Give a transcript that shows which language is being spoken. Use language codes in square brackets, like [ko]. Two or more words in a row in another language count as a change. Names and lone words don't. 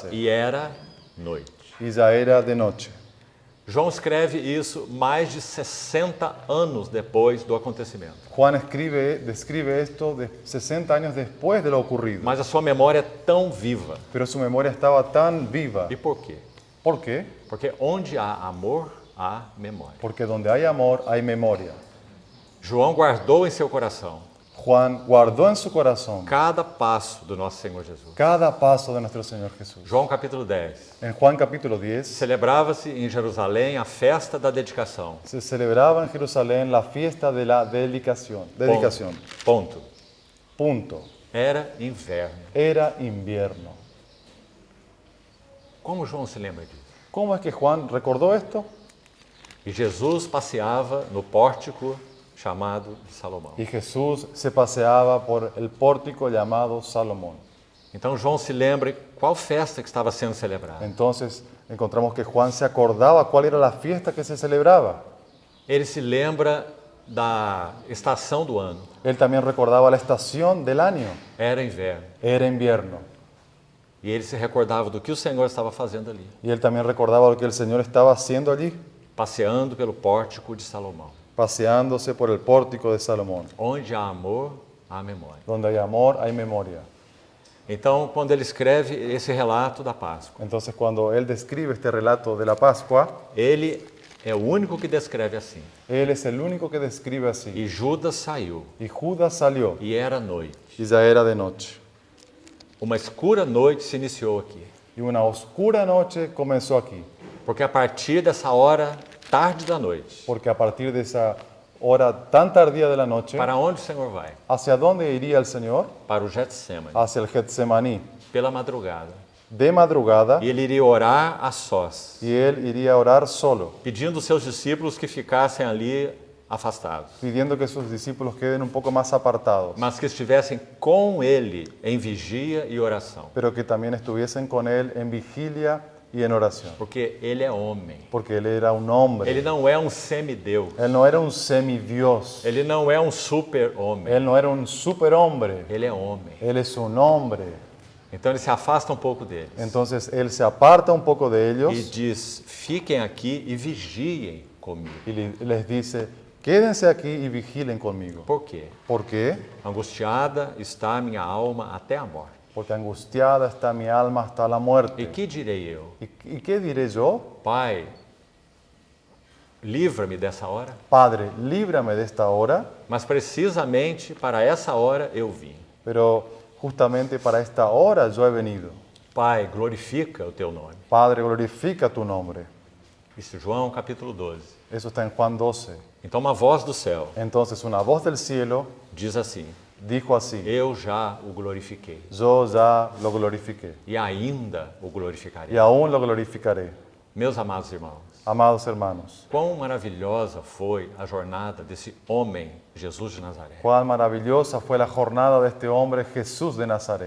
[pt] e era noite. [es] y ya era de noche. [pt] João escreve isso mais de 60 anos depois do acontecimento. [es] Juan describe esto de 60 años después de lo ocurrido, [pt] Mas a sua memória é tão viva. [es] pero su memoria estaba tan viva. [pt] E por quê? [es] ¿Por qué? [pt] Porque onde há amor, há memória. [es] Porque donde hay amor hay memoria. [pt] João guardou em seu coração [es] Juan guardó en su corazón [pt] cada passo do nosso Senhor Jesus. [es] cada paso de nuestro Señor Jesús. [pt] João capítulo 10. [es] En Juan capítulo 10 [pt] Celebrava-se em Jerusalém a festa da dedicação. [es] se celebraba en Jerusalén la fiesta de la dedicación. [pt] Ponto. [es] Punto. [pt] Era inverno. [es] Era invierno. [pt] Como João se lembra disso? [es] ¿Cómo es que Juan recordó esto? [pt] E Jesus passeava no pórtico chamado de Salomão. [es] Y Jesús se paseaba por el pórtico llamado Salomón. [pt] Então João se lembra qual festa que estava sendo celebrada. [es] Entonces encontramos que Juan se acordaba cuál era la fiesta que se celebraba. [pt] Ele se lembra da estação do ano. [es] Él también recordaba la estación del año. [pt] Era inverno. [es] Era invierno. [pt] E ele se recordava do que o Senhor estava fazendo ali, [es] Y él también recordaba lo que el Señor estaba haciendo allí, [pt] passeando pelo pórtico de Salomão. [es] paseándose por el pórtico de Salomón. [pt] Onde há amor, há memória. [es] Donde hay amor, hay memoria. [pt] Então, quando ele escreve esse relato da Páscoa, [es] Entonces, cuando él describe este relato de la Pascua, [pt] ele é o único que descreve assim. [es] él es el único que describe así. [pt] E Judas saiu, [es] Y Judas salió, [pt] e era noite. [es] y ya era de noche. [pt] Uma escura noite se iniciou aqui, [es] Y una oscura noche comenzó aquí, [pt] porque a partir dessa hora, tarde da noite, [es] porque a partir de esa hora tan tardía de la noche, [pt] para onde o Senhor vai? [es] ¿hacia dónde iría el Señor? [pt] Para o Getsêmani, [es] Hacia el Getsemaní, [pt] pela madrugada. [es] de madrugada, [pt] E ele iria orar a sós, [es] y él iría a orar solo, [pt] pedindo aos seus discípulos que ficassem ali afastados, [es] pidiendo que sus discípulos queden un poco más apartados, [pt] mas que estivessem com ele em vigia e oração, [es] pero que también estuviesen con él en vigilia y en oración, [pt] porque ele é homem. [es] porque él era un hombre. [pt] Ele não é um semideus. [es] Él no era un semidios, [pt] Ele não é um super-homem. [es] él no era un superhombre, [pt] Ele é homem. [es] él es un hombre. [pt] Então ele se afasta um pouco deles [es] Entonces él se aparta un poco de [pt] e [es] ellos [pt] diz: fiquem aqui e vigiem comigo. [es] y les dice, quédense aquí y vigilen conmigo. [pt] Por quê? [es] ¿Por qué? [pt] Angustiada está a minha alma até a morte. [es] Porque angustiada está mi alma hasta la muerte. [pt] E que direi eu? [es] ¿Y qué diré yo? [pt] Pai, livra-me dessa hora. [es] Padre, líbrame de esta hora, [pt] Mas precisamente para essa hora eu vim. [es] pero justamente para esta hora yo he venido. [pt] Pai, glorifica o teu nome. [es] Padre, glorifica tu nombre. [pt] Isso, João capítulo 12. [es] Eso está en Juan 12. [pt] Então uma voz do céu [es] Entonces una voz del cielo [pt] diz assim: [es] dijo así, [pt] eu já o glorifiquei [es] yo ya lo glorifiqué [pt] e ainda o glorificarei. [es] y aún lo glorificaré. [pt] Meus amados irmãos, [es] Amados hermanos, [pt] quão maravilhosa foi a jornada desse homem, Jesus de Nazaré. [es] cuán maravillosa fue la jornada de este hombre Jesús de Nazaret.